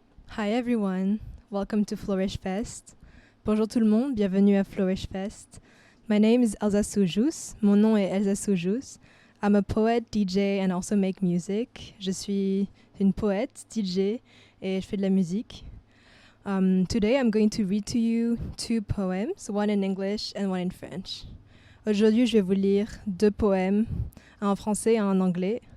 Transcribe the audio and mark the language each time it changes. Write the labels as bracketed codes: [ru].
[en] Hi everyone, welcome to Flourish Fest. [fr] Bonjour tout le monde, bienvenue à Flourish Fest. My name is Jousse. Mon nom est Jousse. [en] I'm a poet, DJ and also make music. [fr] Je suis une poète, DJ et je fais de la musique. [en] Today I'm going to read to you 2 poems, one in English and one in French. [fr] Aujourd'hui, je vais vous lire 2 poèmes, un en français et un en anglais.